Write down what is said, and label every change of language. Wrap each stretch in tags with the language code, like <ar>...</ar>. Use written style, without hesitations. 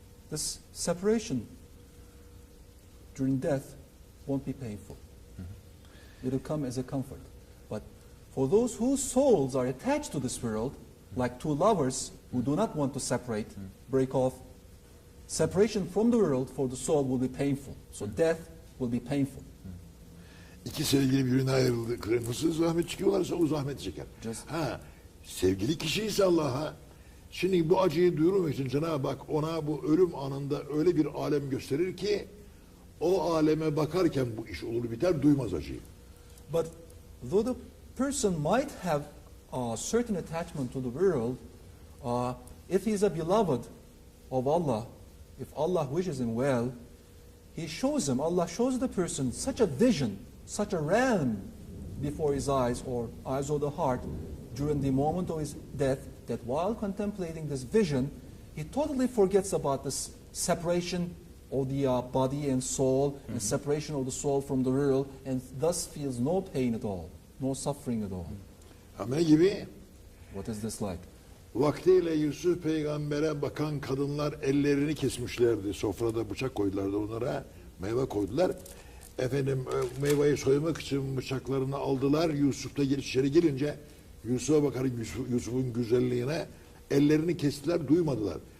<en>This separation during death won't be painful. It will come as a comfort. But for those whose souls are attached to this world, like two lovers who do not want to separate, break off, separation from the world for the soul will be painful. So death will be painful.</en> <tr>İki sevgili birbirine ayrıldıkları nasıl zahmet çıkıyorlarsa o zahmet çeker. Sevgili kişi ise Allah'a, şimdi bu acıyı duyurmak için Cenab-ı Hak ona bu ölüm anında öyle bir alem gösterir ki o aleme bakarken bu iş olur biter, duymaz acıyı.</tr> <en>But though the person might have a certain attachment to the world, if he is a beloved of Allah, if Allah wishes him well, He shows him, Allah shows the person such a vision, such a realm before his eyes or eyes of the heart during the moment of his death, that while contemplating this vision, he totally forgets about this separation of the body and soul, and separation of the soul from the world, and thus feels no pain at all, no suffering at all.</en> <tr>Ne gibi?</tr> <en>What is this like?</en> <tr>Vaktiyle Yusuf peygambere bakan kadınlar ellerini kesmişlerdi. Sofrada bıçak koydulardı onlara. Meyve koydular. Efendim meyveyi soymak için bıçaklarını aldılar. Yusuf da içeri gelince Yusuf'a bakar, Yusuf'un güzelliğine ellerini kestiler, duymadılar.</tr>